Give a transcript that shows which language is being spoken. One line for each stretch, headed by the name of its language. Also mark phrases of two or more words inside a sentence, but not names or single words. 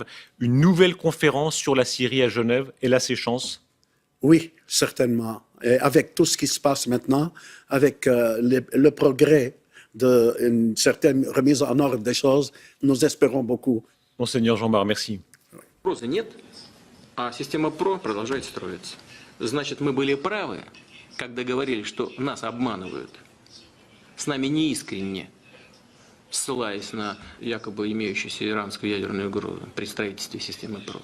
French: Une nouvelle conférence sur la Syrie à Genève. Elle a ses chances? Oui, certainement. Et avec tout ce qui se passe maintenant, avec le progrès d'une certaine remise en ordre des choses, nous espérons beaucoup. Monseigneur Jean-Bart, merci.
Russian: Вопроса нет, а система ПРО продолжает строиться. Значит, мы были правы, когда говорили, что нас обманывают. С нами неискренне, ссылаясь на якобы имеющуюся иранскую ядерную угрозу при строительстве системы ПРО.